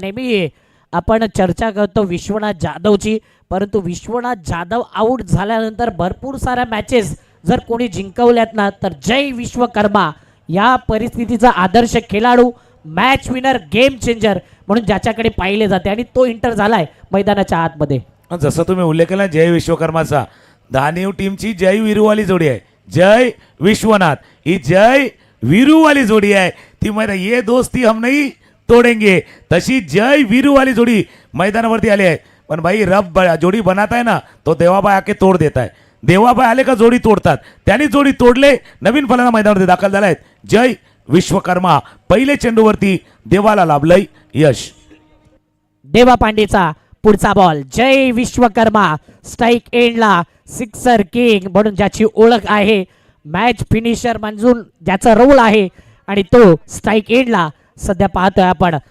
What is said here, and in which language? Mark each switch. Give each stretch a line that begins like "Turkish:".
Marathi: नेहमी आपण चर्चा करतो विश्वनाथ जाधवची, परंतु विश्वनाथ जाधव आउट झाल्यानंतर भरपूर साऱ्या मॅचेस जर कोणी जिंकवल्यात ना, तर जय विश्वकर्मा या परिस्थितीचा आदर्श खेळाडू, मॅच विनर, गेम चेंजर म्हणून ज्याच्याकडे पाहिले जाते आणि तो एंटर झालाय मैदानाच्या आतमध्ये. जसं तुम्ही उल्लेख केला जय विश्वकर्माचा, धानीव टीमची जय वीरूवाली जोडी आहे. जय विश्वनाथ ही जय वीरूवाली जोडी आहे. ती मैदान
Hindi: ये दोस्ती हम नहीं तोडेंगे
Marathi: तशी जय वीरूवाली जोडी मैदानावरती आली आहे.
Hindi: पण भाई रब जोडी बनाता है ना, तो देवाबाई आके तोड देता है.
Marathi: देवाबाई आले का जोडी तोडतात. त्यांनी जोडी तोडले. नवीन फलंदाज मैदानावरती दाखल झाला आहेत जय विश्वकर्मा. पहिले चेंडूवरती देवाला लाभलंय यश. देवा पांडेचा पुढचा बॉल. जय विश्वकर्मा स्ट्राईक एंडला सिक्सर किंग म्हणून ज्याची ओळख आहे, मॅच फिनिशर म्हणून ज्याचा रोल आहे आणि तो स्ट्राईक एंडला सध्या पाहतोय आपण.